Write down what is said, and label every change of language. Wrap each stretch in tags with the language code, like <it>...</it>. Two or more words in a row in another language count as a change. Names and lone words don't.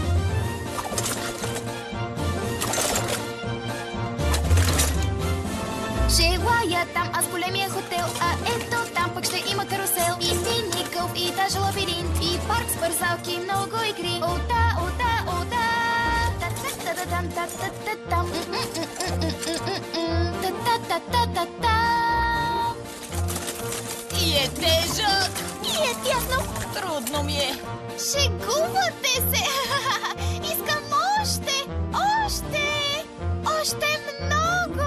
<bg>Желая там аз големия хотел, а ето там пък ще има карусел. И мини гълф, и даже лабиринт, и парк с бързалки, много игри. О, да, о, да, о, да! Та-та-та-та-там, та-та-та-там. Та-та-та-та-та-там. И е тежък. И е тясно. Трудно ми е. Шегувате се! Искам още! Още! Още много!</bg>